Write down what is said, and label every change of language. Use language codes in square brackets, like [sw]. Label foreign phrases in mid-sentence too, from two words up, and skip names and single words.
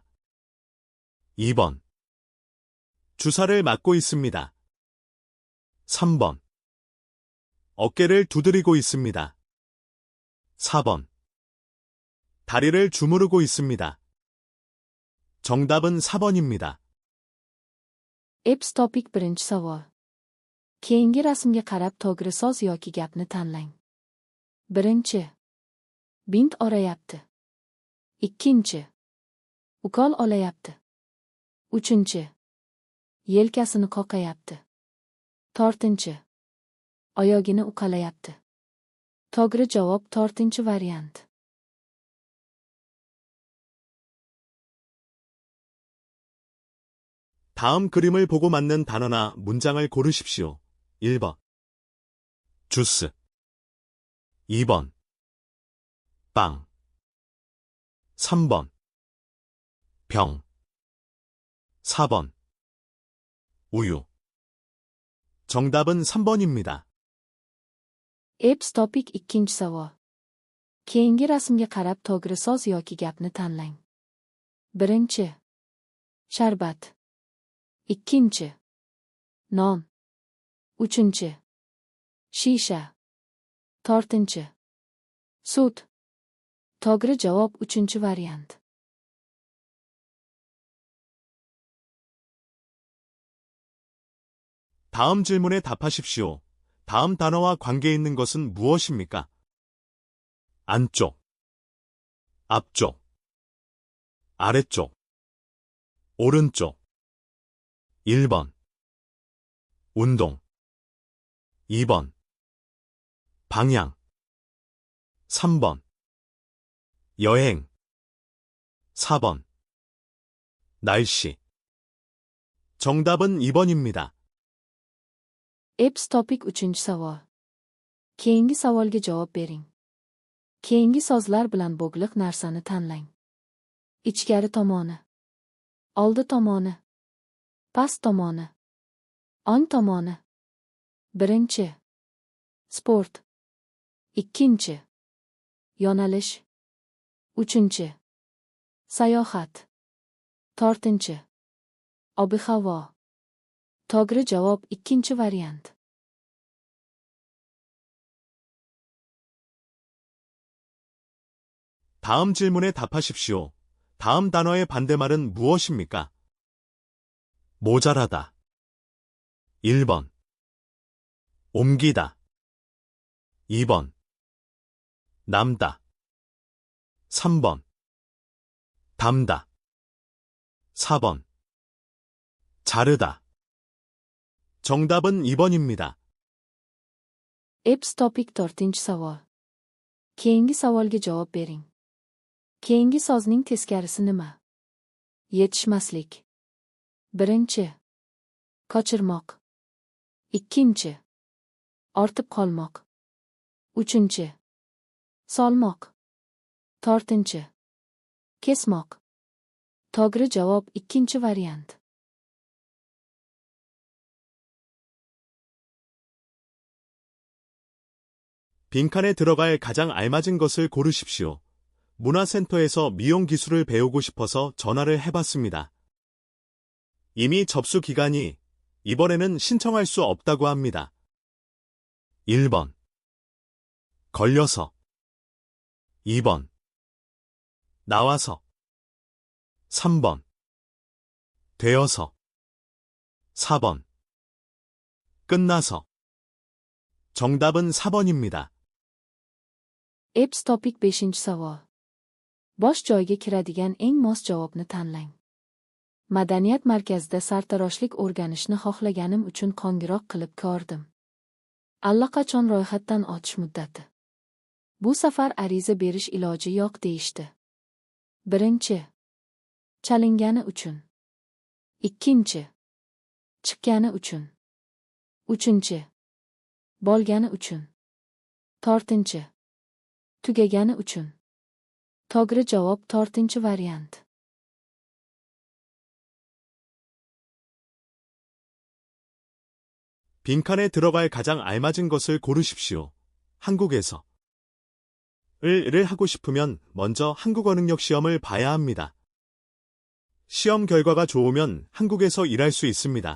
[ko] 2번. 주사를 맞고 있습니다. 3번. 어깨를 두드리고 있습니다. 4번. 다리를 주무르고 있습니다. 정답은 4번입니다. [uz] Eps topik birinchi savol. Keyingi rasmga qarab to'g'ri so'z yoki gapni tanlang. Birinchi. Bint orayapti. Ikkinchi. Ukol olayapti. Uchinchi. Yelkasini qoqayapti. To'rtinchi. Oyogini uqalayapti. To'g'ri javob to'rtinchi variant. [ko] 다음 그림을 보고 맞는 단어나 문장을 고르십시오. 1번. 주스. 2번. 빵. 3번. 병. 4번. 우유. 정답은 3번입니다. [uz] Eps topik ikkinchi savol. Keyingi rasmga qarab to'g'ri so'z yoki gapni tanlang. Birinchi. Sharbat. Ikkinchi. Non. Uchinchi. Shisha. To'rtinchi. Sut. To'g'ri javob uchinchi variant. [ko] 다음 질문에 답하십시오. 다음 단어와 관계 있는 것은 무엇입니까? 안쪽, 앞쪽, 아래쪽, 오른쪽. 1번. 운동. 2번. 방향. 3번. 여행. 4번. 날씨. 정답은 2번입니다. [uz] Eps topik uchinchi savol. Keyingi savolga javob bering. Keyingi so'zlar bilan bog'liq narsani tanlang. Ichkari tomoni. Oldi tomoni. Past tomoni. O'ng tomoni. Birinchi. Sport. Ikkinchi. Yo'nalish. Uchinchi. Sayohat. To'rtinchi. Ob-havo. To'g'ri javob ikkinchi variant. [ko] 다음 질문에 답하십시오. 다음 단어의 반대말은 무엇입니까? 모자라다. 1번. 옮기다. 2번. 남다. 3번. 담다. 4번. 자르다. 정답은 2번입니다. [uz] Eps topik to'rtinchi savol. Keyingi savolga javob bering. Keyingi so'zning teskarisi nima? Yetishmaslik. Birinchi. Qochirmoq. Ikkinchi. Ortib qolmoq. Uchinchi. Solmoq. To'rtinchi. Kesmoq. To'g'ri javob ikkinchi variant. [ko] 빈칸에 들어갈 가장 알맞은 것을 고르십시오. 문화센터에서 미용 기술을 배우고 싶어서 전화를 해봤습니다. 이미 접수 기간이 이번에는 신청할 수 없다고 합니다. 1번. 걸려서. 2번. 나와서. 3번. 되어서. 4번. 끝나서. 정답은 4번입니다. [uz] Eps topik 5-chi savol. Bosh joyga kiradigan eng mos javobni tanlang. Madaniyat markazida sartaroshlik o'rganishni xohlaganim uchun qo'ng'iroq qilib ko'rdim. Allaqachon ro'yxatdan o'tish muddati. Bu safar ariza berish iloji yo'q deyishdi. Birinchi. Chalingani uchun. Ikkinchi. Chiqqani uchun. Uchinchi. Bo'lgani uchun. To'rtinchi. Tugagani uchun. To'g'ri javob to'rtinchi variant. [ko] 빈칸에 들어갈 가장 알맞은 것을 고르십시오. 한국에서 를 하고 싶으면 먼저 한국어 능력 시험을 봐야 합니다. 시험 결과가 좋으면 한국에서 일할 수 있습니다.